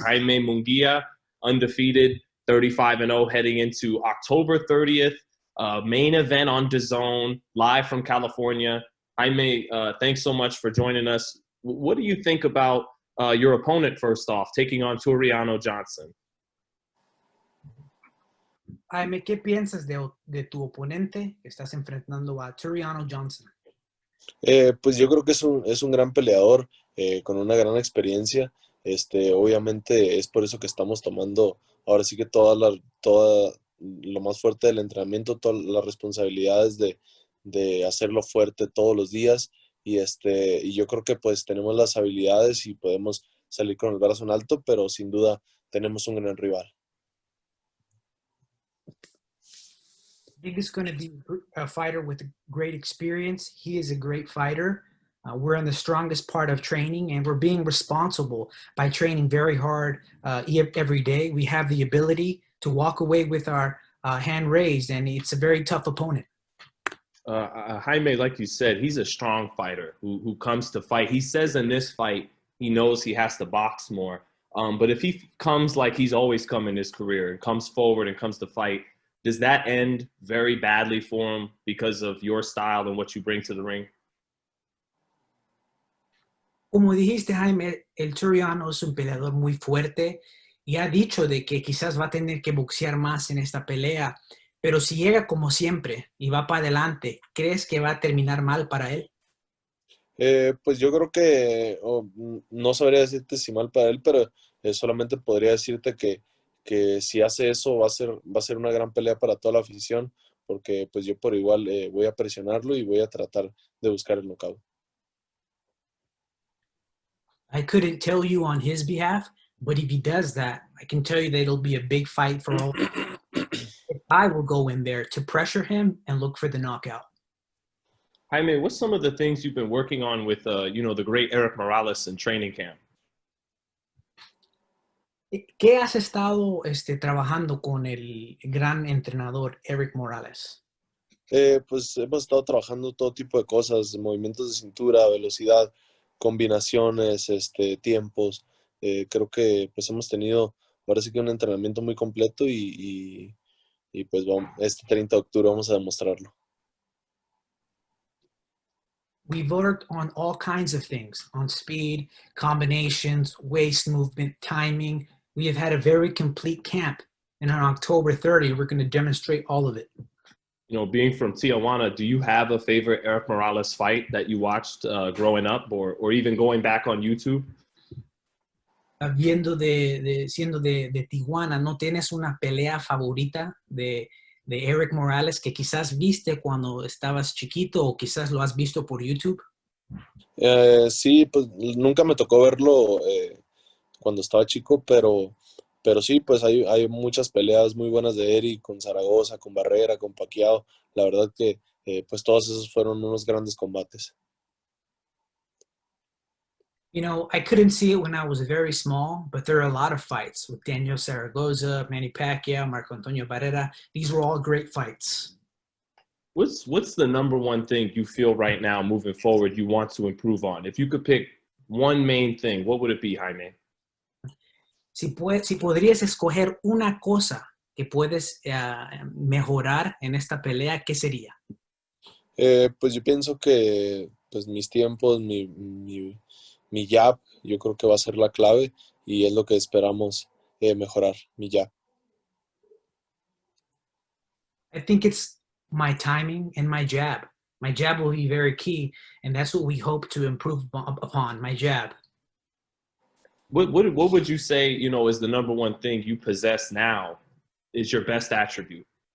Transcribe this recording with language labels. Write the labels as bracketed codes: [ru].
[en] Jaime Munguia, undefeated, 35-0 heading into October 30th, main event on DAZN, live from California. Jaime, thanks so much for joining us. What do you think about your opponent, first off, taking on Tureano Johnson? [es] Jaime, ¿qué piensas de tu oponente que estás enfrentando a Tureano Johnson? Pues yo creo que es un gran peleador con una gran experiencia. Obviamente es por eso que estamos tomando ahora sí que toda lo más fuerte del entrenamiento, todas las responsabilidades de hacerlo fuerte todos los días. Y yo creo que pues tenemos las habilidades y podemos salir con el brazo en alto, pero sin duda tenemos un gran rival. [en] I think it's going to be a fighter with great experience. He is a great fighter. We're in the strongest part of training, and we're being responsible by training very hard every day. We have the ability to walk away with our hand raised, and it's a very tough opponent. Jaime, like you said, he's a strong fighter who comes to fight. He says in this fight, he knows he has to box more. But if he comes like he's always come in his career and comes forward and comes to fight, does that end very badly for him because of your style and what you bring to the ring? [es] Como dijiste, Jaime, el Tureano es un peleador muy fuerte y ha dicho de que quizás va a tener que boxear más en esta pelea, pero si llega como siempre y va para adelante, ¿crees que va a terminar mal para él? Pues yo creo que no sabría decirte si mal para él, pero solamente podría decirte que si hace eso va a ser una gran pelea para toda la afición, porque pues yo por igual voy a presionarlo y voy a tratar de buscar el knockout. [en] I couldn't tell you on his behalf, but if he does that, I can tell you that it'll be a big fight for all. I will go in there to pressure him and look for the knockout. Jaime, what's some of the things you've been working on with, the great Eric Morales in training camp? [es] ¿Qué has estado trabajando con el gran entrenador Eric Morales? Pues hemos estado trabajando todo tipo de cosas, movimientos de cintura, velocidad, combinaciones, tiempos. Creo que pues hemos tenido ahora sí que un entrenamiento muy completo y pues vamos, este 30 de octubre vamos a demostrarlo. [en] We've worked on all kinds of things, on speed, combinations, waist movement, timing. We have had a very complete camp. And on October 30, we're going to demonstrate all of it. You know, being from Tijuana, do you have a favorite Eric Morales fight that you watched growing up or even going back on YouTube? [es] Siendo de Tijuana, ¿no tienes una pelea favorita de Eric Morales que quizás viste cuando estabas chiquito o quizás lo has visto por YouTube? Sí, pues nunca me tocó verlo cuando estaba chico, pero sí, pues hay muchas peleas muy buenas de Eric, con Zaragoza, con Barrera, con Pacquiao. La verdad que pues todos esos fueron unos grandes combates. [en] You know, I couldn't see it when I was very small, but there are a lot of fights with Daniel Zaragoza, Manny Pacquiao, Marco Antonio Barrera. These were all great fights. What's the #1 thing you feel right now moving forward you want to improve on? If you could pick one main thing, what would it be, Jaime? [es] Si podrías escoger una cosa que puedes mejorar en esta pelea, ¿qué sería? Pues yo pienso que pues mis tiempos, mi jab, yo creo que va a ser la clave y es lo que esperamos mejorar, mi jab. [en] I think it's my timing and my jab. My jab will be very key, and that's what we hope to improve upon, my jab. What would you say, is the #1 thing you possess now is your best attribute?